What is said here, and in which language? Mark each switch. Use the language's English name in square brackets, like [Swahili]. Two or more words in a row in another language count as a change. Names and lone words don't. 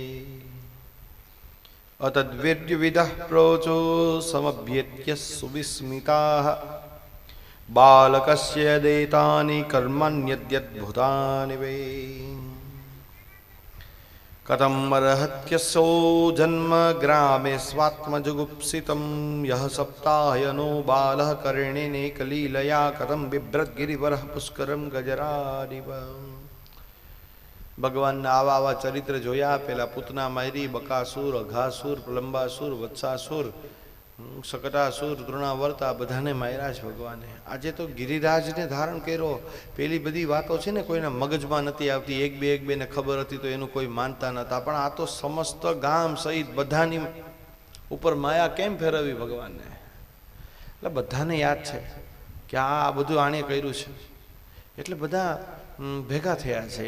[Sanskrit] अतद्वीर्यविदः प्रोचो समभ्येत्य सुविस्मिताः, बालकस्य देतानि कर्मण्यद्भुतानि वे, कथं अर्हत्यसौ जन्म ग्रामे स्वात्मजुगुप्सितं, यः सप्ताहयनो बालः कर्णेनेकलीलया, कथं बिभ्रद्गिरिवरः पुष्करं गजरादिव। [Gujarati] ભગવાન આવા આવા ચરિત્ર જોયા, પેલા પૂતના માયરી, બકાસુર, અઘાસુર, પ્રલંબાસુર, વત્સાસુર, સકટાસુર, દ્રોણાવર્ત, આ બધાને માર્યા છે ભગવાને। આજે તો ગિરિરાજને ધારણ કર્યો। પેલી બધી વાતો છે ને કોઈના મગજમાં નથી આવતી, એક બે ને ખબર હતી તો એનું કોઈ માનતા નતા, પણ આ તો સમસ્ત ગામ સહિત બધાની ઉપર માયા કેમ ફેરવી ભગવાનને? એટલે બધાને યાદ છે કે આ બધું આણે કર્યું છે, એટલે બધા ભેગા થયા છે।